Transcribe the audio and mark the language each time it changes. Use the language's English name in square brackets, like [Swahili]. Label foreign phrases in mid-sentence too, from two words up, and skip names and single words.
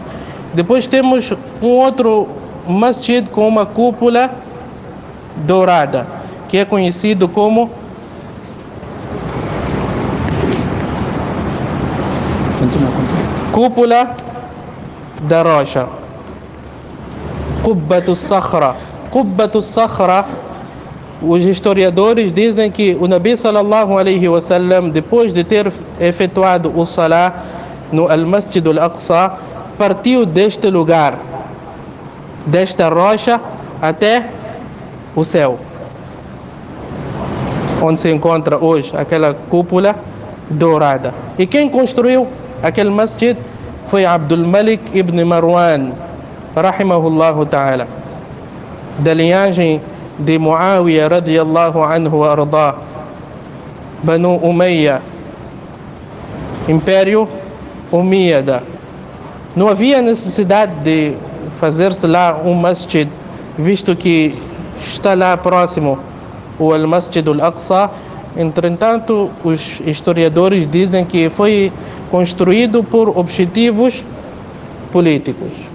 [Portuguese] Depois temos um outro masjid com uma cúpula dourada, que é conhecido como Cúpula da Rocha, Qubbatu Sakhra. Qubbatu Sakhra, os historiadores dizem que o [Arabic] نبي صلى الله عليه وسلم, [Portuguese] depois de ter efetuado o Salah no Al-Masjid Al-Aqsa, partiu deste lugar, desta rocha, até o céu, onde se encontra hoje aquela cúpula dourada. E quem construiu aquele masjid foi Abdul Malik ibn Marwan, [Arabic] رحمه الله تعالى, [Portuguese] da linhagem de Muawiyah [Arabic] رضي الله عنه و أرضى, [Portuguese] Banu Umayya, Império Umíyada. Não havia necessidade de fazer-se lá um masjid, visto que está lá próximo o Al-Masjid Al-Aqsa. Entretanto, os historiadores dizem que foi construído por objetivos políticos.